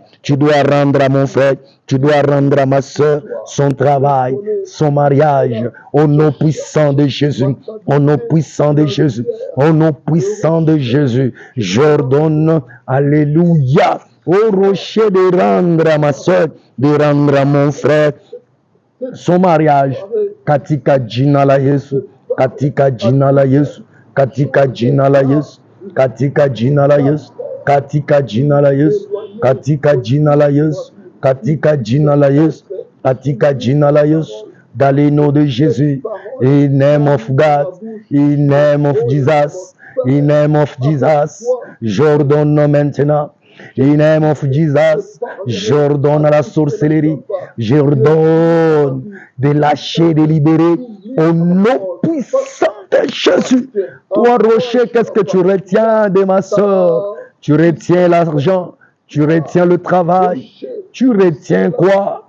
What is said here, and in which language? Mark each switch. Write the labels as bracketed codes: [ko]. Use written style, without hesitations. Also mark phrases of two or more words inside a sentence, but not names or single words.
[fr] Tu dois rendre à mon frère. Tu dois rendre à ma soeur son travail, son mariage. Au nom puissant de Jésus. Au nom puissant de Jésus. Au nom puissant de Jésus. J'ordonne. Alléluia. Au rocher de rendre à ma soeur, de rendre à mon frère son mariage. [sw] Katika jina la Yesu, katika jina la Yesu, katika jina la Yesu, katika jina la Yesu, katika jina la Yesu, katika jina la Yesu, katika jina la Yesu, katika jina la Yesu. [fr] Dans le nom de Jésus, [en] in name of God, in name of Jesus, in name of Jesus, [fr] j'ordonne maintenant. [en] In the name of Jesus, [fr] j'ordonne à la sorcellerie, j'ordonne de lâcher, de libérer au nom puissant de Jésus. Toi, rocher, qu'est-ce que tu retiens de ma soeur? Tu retiens l'argent, tu retiens le travail, tu retiens quoi?